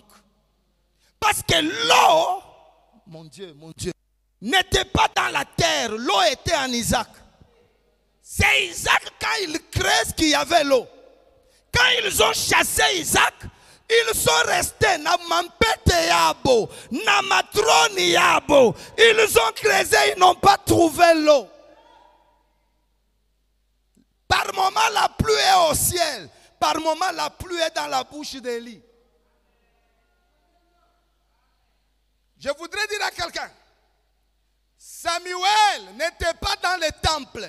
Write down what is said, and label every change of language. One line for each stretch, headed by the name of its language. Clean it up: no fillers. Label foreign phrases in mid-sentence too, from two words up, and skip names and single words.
French: Parce que l'eau, mon Dieu, n'était pas dans la terre, l'eau était en Isaac. C'est Isaac quand il crée qu'il y avait l'eau. Quand ils ont chassé Isaac, ils sont restés
Lingala: na mampete yabo, na matroni yabo.
French: Ils ont creusé, ils n'ont pas trouvé l'eau. Par moment la pluie est au ciel, par moment la pluie est dans la bouche d'Élie. Je voudrais dire à quelqu'un, Samuel n'était pas dans le temple.